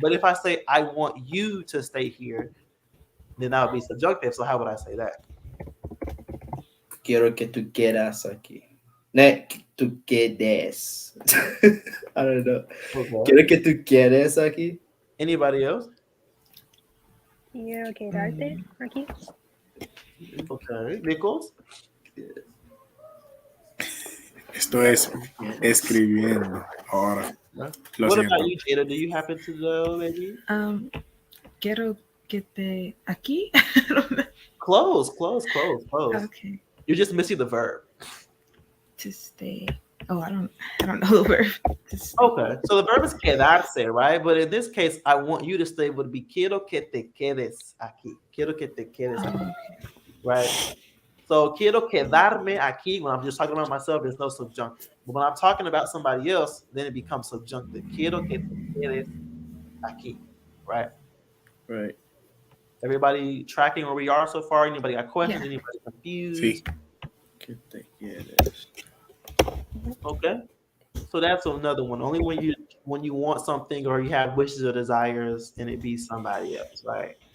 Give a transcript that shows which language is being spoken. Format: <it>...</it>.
<en>But if I say I want you to stay here, then that would be subjunctive. So how would I say that?</en> <es>Quiero que tú quedas aquí. Ne, que tú quedes.</es> <en>I don't know. Okay.</en> <es>Quiero que tú quedes aquí.</es> <en>Anybody else?</en> <es>Quiero quedarte aquí.</es> <en>Okay. Nichols?</en> <es>Esto es escribiendo ahora. No? Lo</es> <en>What</en> <es>siento.</es> <en>about you, Jada? Do you happen to know maybe?</en> <es>Quiero que te aquí.</es> <en>Close. Okay. You're just missing the verb. To stay. Oh, I don't know the verb. To stay. Okay, so the verb is quedarse, right? But in this case, I want you to stay would be</en> <es>quiero que te quedes aquí. Quiero que te quedes aquí, right?</es> <en>So</en> <es>quiero quedarme aquí</es> <en>when I'm just talking about myself, there's no subjunctive. But when I'm talking about somebody else, then it becomes subjunctive.</en> <es>Quiero que te quedes aquí, right?</es> <en>Right. Everybody tracking where we are so far? Anybody got questions? Yeah. Anybody confused?</en> <es>Sí. Que te quedes.</es> <en>Okay. So that's another one. Only when you want something or you have wishes or desires and it be somebody else, right?</en>